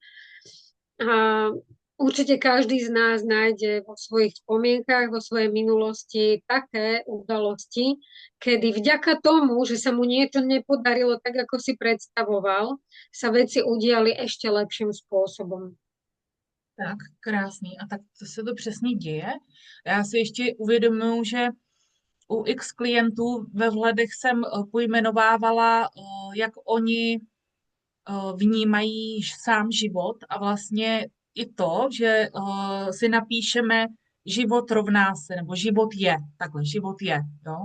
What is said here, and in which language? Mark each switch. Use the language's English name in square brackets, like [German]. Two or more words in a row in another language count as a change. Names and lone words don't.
[Slovak] A určite každý z nás nájde vo svojich spomienkach, vo svojej minulosti také udalosti, kedy vďaka tomu, že sa mu niečo nepodarilo tak, ako si predstavoval, sa veci udiali ešte lepším spôsobom. [Czech] Tak, krásný. A tak to se to přesně děje. Já si ještě uvědomuji, že u X klientů ve vhledech jsem pojmenovávala, jak oni vnímají sám život a vlastně i to, že si napíšeme život rovná se, nebo život je, takhle, život je, jo?